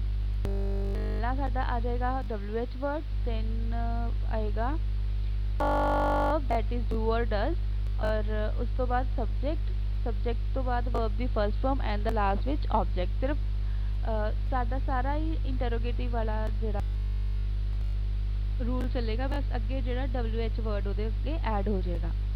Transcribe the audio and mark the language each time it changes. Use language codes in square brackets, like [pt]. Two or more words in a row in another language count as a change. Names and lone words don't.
[pa] ਪਹਿਲਾ ਸਾਡਾ ਆ ਜਾਏਗਾ [en] WH word, then [pa] ਆਏਗਾ [en] that is do or does, [pa] और ਉਸ ਤੋਂ ਬਾਅਦ subject ਤੋਂ ਬਾਅਦ verb ਦੀ [en] first form and the last [pa] ਵਿੱਚ object। ਸਿਰਫ ਸਾਡਾ ਸਾਰਾ ਹੀ interrogative ਵਾਲਾ ਜਿਹੜਾ ਰੂਲ ਚੱਲੇਗਾ, ਬਸ ਅੱਗੇ ਜਿਹੜਾ [en] WH word [pa] ਉਹਦੇ ਅੱਗੇ ਐਡ ਹੋ ਜਾਏਗਾ।